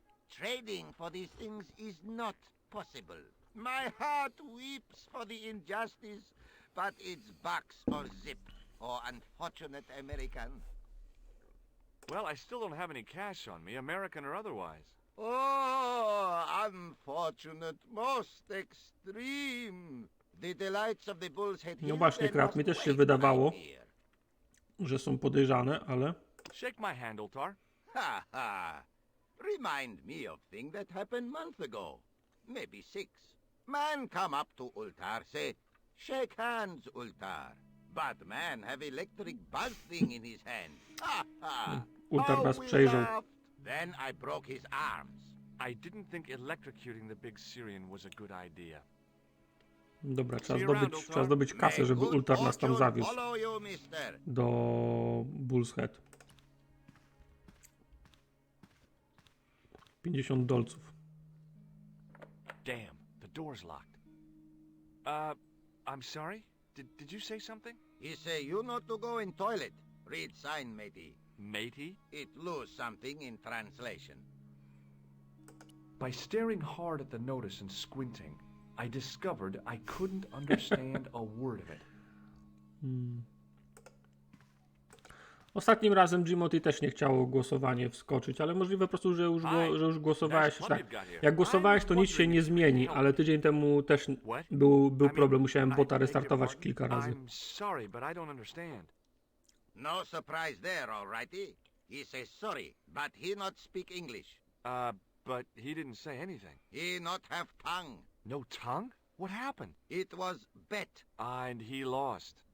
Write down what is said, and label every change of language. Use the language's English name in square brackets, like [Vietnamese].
[English] Trading for these things is not possible. My heart weeps for the injustice, but it's box or zip, or unfortunate American. Well, I still don't have any cash on me, American or otherwise. Oh, unfortunate, most extreme. The delights of the Bull's Head. [Polish] No właśnie, Krab, mi też się wydawało, że są podejrzane, ale... [English] Shake my hand, Ultar. Ha ha. Remind me of thing that happened month ago. Maybe 6. Man come up to Ultar, say, shake hands, Ultar. But man have electric buzz thing in his hand. Ha ha. [Polish] Ultar [English] How [Polish] nas [English] we [Polish] przejrzał. [English] laughed. Then I broke his arms. I didn't think electrocuting the big Syrian was a good idea. [Polish] Dobra, trzeba zdobyć kasę, żeby Ultar nas tam zawiózł. [English] Follow you, mister. [Polish] Do Bull's Head. 50 dolców. [English] Damn, the door's locked. I'm sorry? Did you say something? He say you not to go in toilet. Read sign, matey. Matey? It lose something in translation. By staring hard at the notice and squinting, I discovered I couldn't understand a word of it. [Polish] Ostatnim razem Jimothy też nie chciało głosowanie wskoczyć, ale możliwe po prostu, że już głosowałeś. Tak. Jak głosowałeś, to nic się nie zmieni, ale tydzień temu też był problem. Musiałem bota restartować kilka razy. [English] I'm sorry, but I don't understand. No surprise there, all righty. He says sorry, but he not speak English. But he didn't say anything. He not have tongue. No tongue? What happened? It was bet. And he lost.